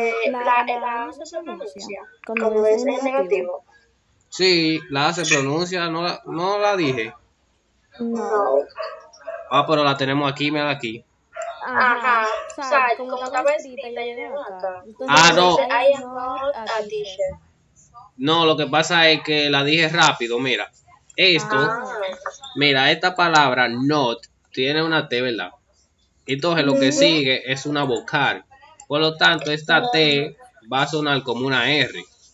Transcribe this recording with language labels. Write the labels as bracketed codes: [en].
[es] La A no se pronuncia cuando es en negativo. Sí, la A se pronuncia, no la dije. No. Ah, pero la tenemos aquí, mira aquí. Ajá. O sea, como estaba escrita, ya llegó acá. Ah, no. Entonces, [en] I am not a teacher. [es] No, lo que pasa es que la dije rápido, mira. Esto, mira, esta palabra not tiene una T, ¿verdad? Entonces lo que sigue es una vocal. Por lo tanto, esta T va a sonar como una R.